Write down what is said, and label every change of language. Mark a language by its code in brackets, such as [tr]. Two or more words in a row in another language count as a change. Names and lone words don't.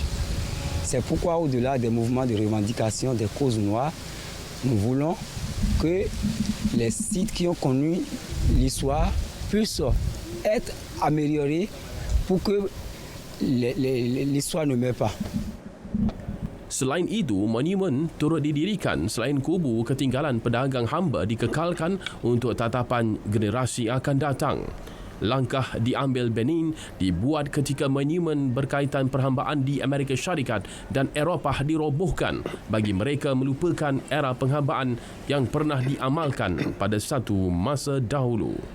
[fr] C'est pourquoi, au-delà des mouvements de revendication des causes noires, nous voulons que les sites qui ont connu l'histoire puissent être améliorés pour que l'histoire ne meure pas. [ms] Selain itu, monumen turut didirikan selain kubu ketinggalan pedagang hamba dikekalkan untuk tatapan generasi akan datang. Langkah diambil Benin dibuat ketika monumen berkaitan perhambaan di Amerika Syarikat dan Eropah dirobohkan bagi mereka melupakan era penghambaan yang pernah diamalkan pada satu masa dahulu.